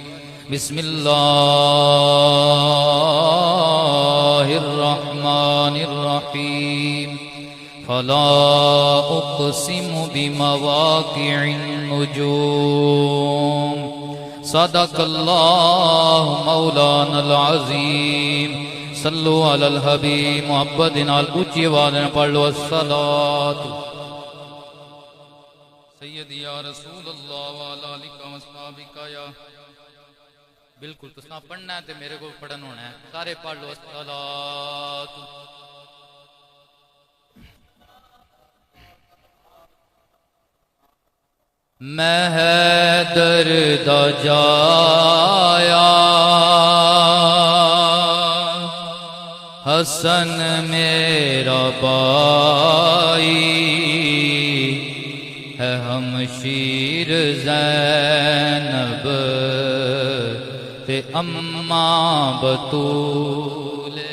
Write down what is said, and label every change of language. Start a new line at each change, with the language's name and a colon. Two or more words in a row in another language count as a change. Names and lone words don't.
Arabic: بسم الله الرحمن الرحيم. فلا أقسم بمواقع النجوم. صدق الله مولانا العظيم. صلوا على الحبيب محمد ال
Urdu: اونچی آواز میں پڑھ لو
Arabic: الصلاة سيدي يا رسول الله وعلى آلك وأصحابك يا.
Punjabi: بالکل تسا پڑھنا ہے تو میرے کو پڑھن ہونا ہے. سارے پڑھ لو الصلاة. میں حیدر دا جایا حسن میرا بائی ہے ہمشیر زینب تے اماں بتولے.